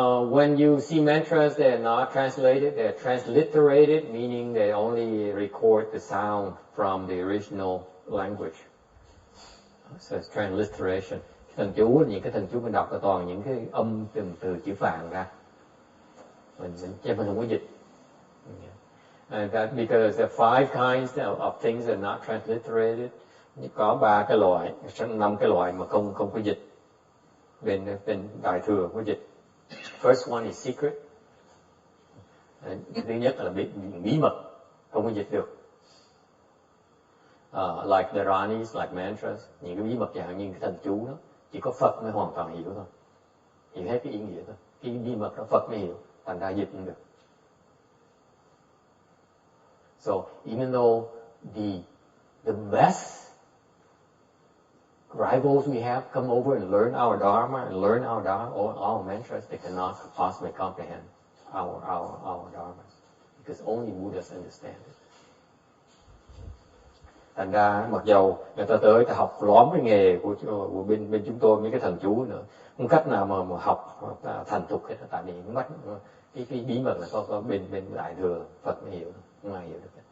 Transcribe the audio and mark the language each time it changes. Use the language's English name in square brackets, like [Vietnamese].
[English] When you see mantras, they're not translated, they're transliterated, meaning they only record the sound from the original language. So it's transliteration. [Vietnamese] Thần chú, những cái thần chú mình đọc là toàn những cái âm từ chữ Phạn ra. Mình không có dịch. [English] And that because there are 5 kinds of things that are not transliterated. [Vietnamese] Có 5 cái loại mà không có dịch. Bên Đại Thừa có dịch. [English] First one is secret. [Vietnamese] Thứ nhất là bí mật, không có dịch được. [English] Like the ranis, like mantras, [Vietnamese] những cái bí mật chẳng như cái thần chú đó, chỉ có Phật mới hoàn toàn hiểu thôi. Hiểu hết cái ý nghĩa thôi. Cái bí mật đó Phật mới hiểu, thành ra dịch không được. [English] So even though the best rivals we have come over and learn our dharma and learn our mantras, they cannot possibly comprehend our dharmas because only Buddhas understand it. [Vietnamese] Thành ra mặc dầu người ta tới ta học lóm cái nghề của bên chúng tôi mấy cái thần chú nữa, không cách nào mà học thành thục hết, tại vì mất cái bí mật là có bên Đại Thừa Phật mới hiểu, không ai hiểu được.